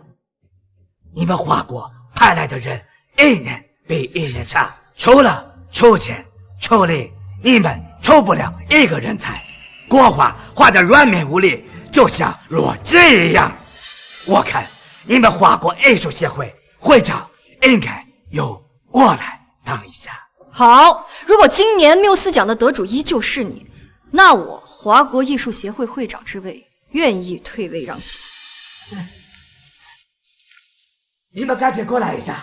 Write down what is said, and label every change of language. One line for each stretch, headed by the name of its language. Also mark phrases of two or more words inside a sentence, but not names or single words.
Chinese: 你们华国派来的人一年比一年差，除了出钱出力，你们出不了一个人才。国画画得软绵无力，就像弱鸡一样。我看你们华国艺術協會會長應該由我來當一下。好，如果今年缪斯獎的得主依舊是你，那我華國藝術協會會長之位願意退位讓賢。你們趕緊過來一下！